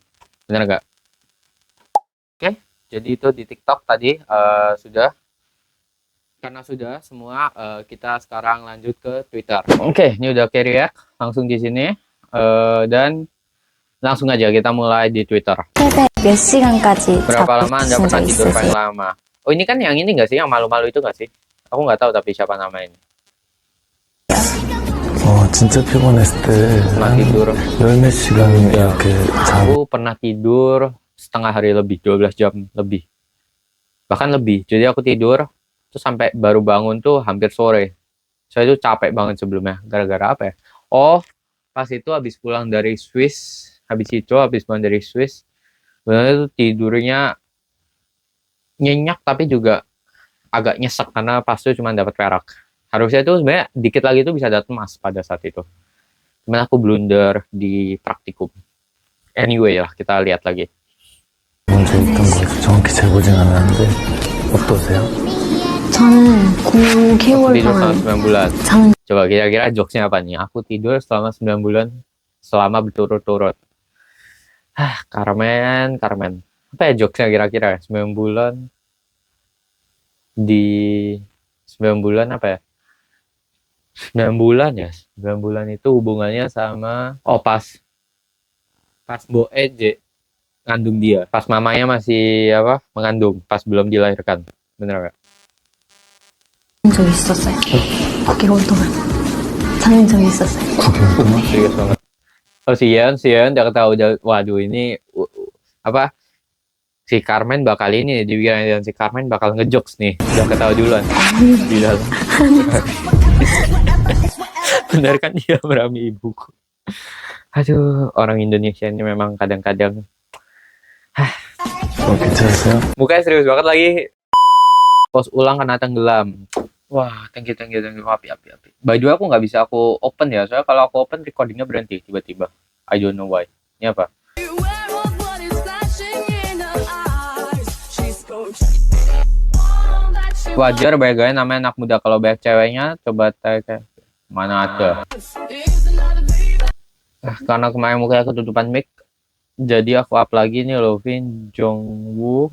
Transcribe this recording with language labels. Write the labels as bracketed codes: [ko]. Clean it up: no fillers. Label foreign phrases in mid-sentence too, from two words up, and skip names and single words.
[id] Bener nggak? Oke, jadi itu di TikTok tadi sudah. Karena sudah semua, kita sekarang lanjut ke Twitter. Oke, ini udah react langsung di sini, dan langsung aja kita mulai di Twitter. [ko] 몇 시간까지 [id] Berapa lama Anda [ko] 자고 [id] pernah [ko] 계신 적 [id] tidur paling [ko] 있으세요? [id] lama? Oh, ini kan yang ini nggak sih, yang malu-malu itu nggak sih? Aku nggak tahu tapi siapa namanya ini. [ko] 진짜 피곤했을 때 [id] Pernah tidur. [ko] 열 몇 시간 이렇게 자고 [id] Aku pernah tidur setengah hari lebih, 12 jam lebih. Bahkan lebih. Jadi aku tidur terus sampai baru bangun tuh hampir sore. Saya tuh capek banget sebelumnya. Gara-gara apa ya? Oh, pas itu habis pulang dari Swiss. Habis pulang dari Swiss. Sebenarnya tuh tidurnya nyenyak tapi juga agak nyesek karena pas itu cuma dapat perak. Harusnya tuh sebenarnya dikit lagi tuh bisa dapat emas pada saat itu. Cuman aku blunder di praktikum. Anyway lah, kita lihat lagi. [ko] 먼저 있던 거 정확히 재보진 않았는데 어떠세요? 저는 고 [id] Aku [ko] 9개월 [id] tidur selama [ko] 동안 [id] 9 bulan. [ko] 잠을 [id] Coba kira-kira jokesnya apa nih? Aku tidur selama 9 bulan selama berturut-turut. Carmen. Apa ya jokesnya kira-kira? 9 bulan di 9 bulan apa ya? 9 bulan ya. 9 bulan itu hubungannya sama pas Mbok Eje ngandung dia. Pas mamanya masih mengandung, pas belum dilahirkan. Bener gak? [ko] 적 있었어요. 9개월 동안 잠인 적이 있었어요. [id] Serius banget. Oh, Sian, dia ketahui, waduh ini si Carmen bakal ini dibilang si Carmen bakal ngejokes nih. Udah ketahui duluan di dalam. Bener kan dia merami ibuku. Aduh, orang Indonesia ini memang kadang-kadang [ko] 괜찮으세요? [id] Mukanya serius banget lagi. Post ulang kena tenggelam. Wah, [en] thank you. Api. By the way, [id] aku nggak bisa aku open ya. Soalnya kalau aku open recordingnya berhenti tiba-tiba. [en] I don't know why. [id] Ini apa? Wajar banyak gaya namanya anak muda. Kalau banyak ceweknya, coba tanya mana ada. Karena kemarin mukanya ketutupan mic, jadi aku up lagi nih loh, Vin Jongwoo.